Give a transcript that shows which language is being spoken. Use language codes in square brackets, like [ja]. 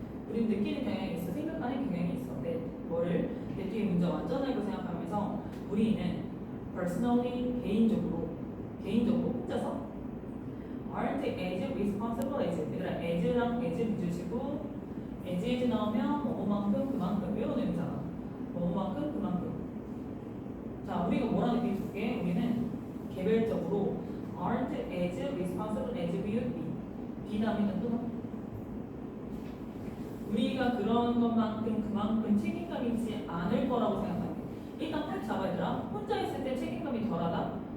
[ko] 우리는 느끼는 경향이 있어. 생각하는 경향이 있어. 뭐를 내 뒤에 문제 완전하게 생각하면서 우리는 personally 개인적으로 혼자서 [en] aren't as responsible as [ko] 얘들아 as랑 as 비주시고 as 나오면 뭐만큼 그만큼 이런 의미잖아. 뭐만큼 그만큼. 자 우리가 뭐라는 얘기 줄게. 우리는 개별적으로 [en] aren't as responsible as we would be. [ko] be 다음에는 또 우리가 그런 것만큼 그만큼 책임감 있지 않을 거라고 생각하는데 일단 딱 잡아야 되라. 혼자 있을 때 책임감이 덜하다.